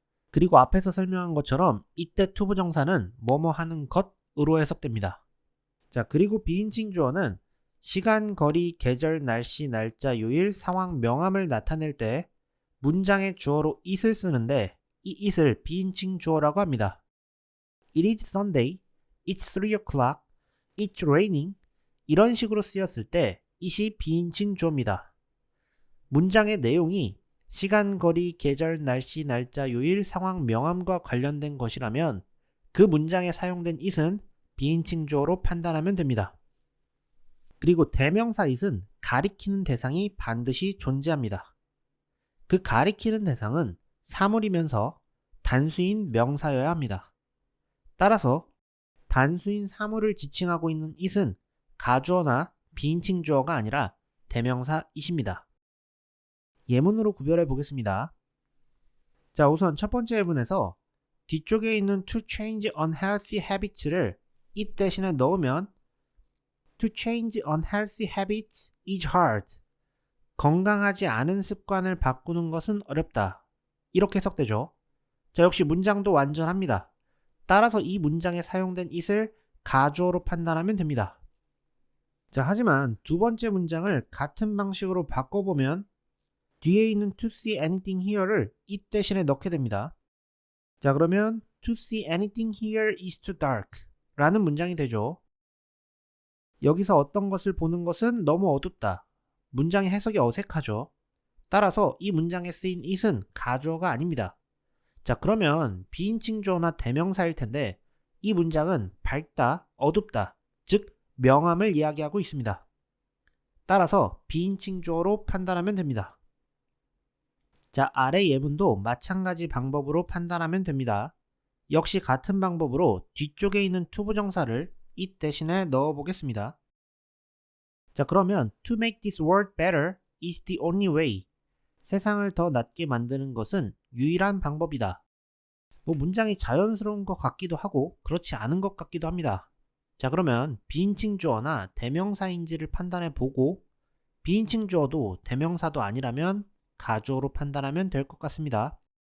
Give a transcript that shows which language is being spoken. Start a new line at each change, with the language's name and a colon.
Korean: 그리고 앞에서 설명한 것처럼 이때 투부정사는 뭐뭐 하는 것으로 해석됩니다. 자, 그리고 비인칭 주어는 시간, 거리, 계절, 날씨, 날짜, 요일, 상황, 명암을 나타낼 때 문장의 주어로 it을 쓰는데 이 it을 비인칭 주어라고 합니다.
English: It is Sunday, it's 3 o'clock, it's raining
Korean: 이런 식으로 쓰였을 때 it이 비인칭 주어입니다. 문장의 내용이 시간, 거리, 계절, 날씨, 날짜, 요일, 상황, 명암과 관련된 것이라면 그 문장에 사용된 it은 비인칭 주어로 판단하면 됩니다. 그리고 대명사 it은 가리키는 대상이 반드시 존재합니다. 그 가리키는 대상은 사물이면서 단수인 명사여야 합니다. 따라서 단수인 사물을 지칭하고 있는 it은 가주어나 비인칭 주어가 아니라 대명사 it입니다. 예문으로 구별해 보겠습니다. 자, 우선 첫 번째 예문에서 뒤쪽에 있는 to change unhealthy habits를 it 대신에 넣으면
English: to change unhealthy habits is hard.
Korean: 건강하지 않은 습관을 바꾸는 것은 어렵다. 이렇게 해석되죠. 자, 역시 문장도 완전합니다. 따라서 이 문장에 사용된 it을 가주어로 판단하면 됩니다. 자, 하지만 두 번째 문장을 같은 방식으로 바꿔보면 뒤에 있는
English: to see anything here
Korean: 를 it 대신에 넣게 됩니다. 자, 그러면
English: to see anything here is too dark
Korean: 라는 문장이 되죠. 여기서 어떤 것을 보는 것은 너무 어둡다. 문장의 해석이 어색하죠. 따라서 이 문장에 쓰인 it은 가주어가 아닙니다. 자, 그러면 비인칭 주어나 대명사일 텐데 이 문장은 밝다, 어둡다, 즉 명암을 이야기하고 있습니다. 따라서 비인칭 주어로 판단하면 됩니다. 자, 아래 예문도 마찬가지 방법으로 판단하면 됩니다. 역시 같은 방법으로 뒤쪽에 있는 투부정사를 it 대신에 넣어 보겠습니다. 자, 그러면
English: to make this world better is the only way.
Korean: 세상을 더 낫게 만드는 것은 유일한 방법이다. 뭐 문장이 자연스러운 것 같기도 하고 그렇지 않은 것 같기도 합니다. 자, 그러면 비인칭 주어나 대명사인지를 판단해 보고 비인칭 주어도 대명사도 아니라면 가주어로 판단하면 될 것 같습니다.